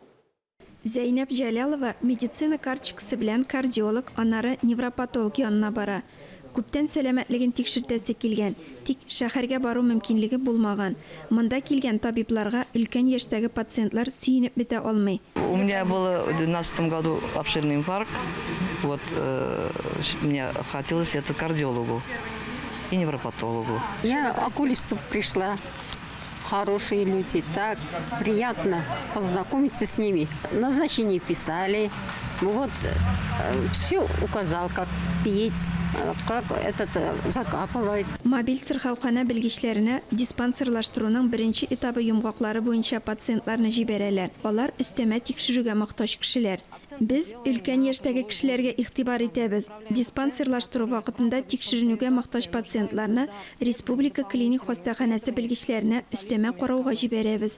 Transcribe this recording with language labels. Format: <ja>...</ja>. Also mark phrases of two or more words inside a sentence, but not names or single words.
<tt>Зәйнәп Җәләлова медицина карточкасы белән кардиолог, анары невропатолог янына бара. Күптән сәламәтлеген тикшертәсе килгән, тик шәһәргә бару мөмкинлеге булмаган. Монда килгән табибларга өлкән яшьтәге пациентлар сөенеп бетә алмый.</tt> <ru>У меня было в 2012 году обширный инфаркт. Вот мне хотелось это кардиологу и невропатологу. Я окулисту пришла. Хорошие люди, так приятно познакомиться с ними. Назначение писали, вот все указал, как пить, как закапывать.</ru> <tt>Мобиль сырхаухана белгечләренә диспансерлаштыруның беренче этабы йомгаклары буенча пациентларны җибәрәләр. Алар өстәмә тикшерүгә мохтаҗ кешеләр. Без өлкән яшьтәге кешеләргә игътибар итәбез. Диспансерлаштыру вакытында тикшеренүгә мохтаҗ пациентларны Республика клиник хастаханәсе белгечләренә өстәмә карауга җибәрәбез.</tt>